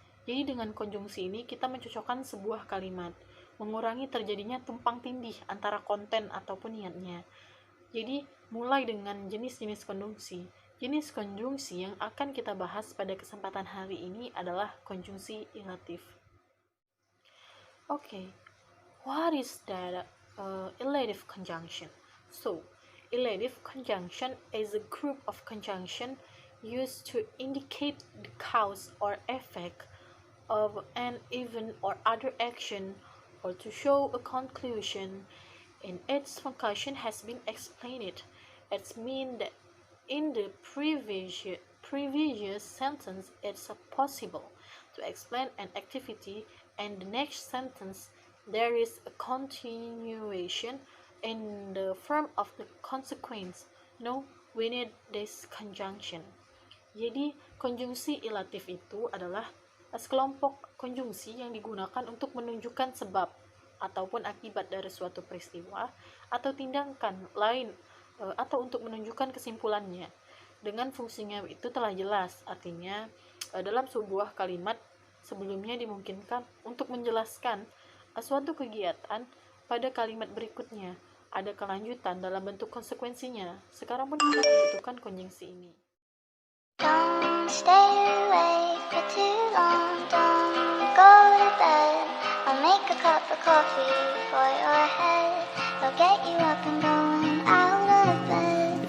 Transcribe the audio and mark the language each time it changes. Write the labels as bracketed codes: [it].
[id] Jadi dengan konjungsi ini kita mencocokkan sebuah kalimat, mengurangi terjadinya tumpang tindih antara konten ataupun niatnya. Jadi mulai dengan jenis-jenis konjungsi. Jenis konjungsi yang akan kita bahas pada kesempatan hari ini adalah konjungsi ilatif. [en] Okay, what is that elative conjunction? So, elative conjunction is a group of conjunction used to indicate the cause or effect of an event or other action, or to show a conclusion. In its function has been explained. It means that in the previous sentence it's possible to explain an activity, and the next sentence there is a continuation in the form of the consequence. No, we need this conjunction. [id] Jadi, konjungsi ilatif itu adalah sekelompok konjungsi yang digunakan untuk menunjukkan sebab ataupun akibat dari suatu peristiwa atau tindakan lain, atau untuk menunjukkan kesimpulannya. Dengan fungsinya itu telah jelas, artinya dalam sebuah kalimat sebelumnya dimungkinkan untuk menjelaskan suatu kegiatan pada kalimat berikutnya. Ada kelanjutan dalam bentuk konsekuensinya. Sekarang pun kita membutuhkan konjungsi ini. [en] Don't stay awake for too long, don't go to bed. I'll make a cup of coffee for your head. I'll get you up and going out of bed.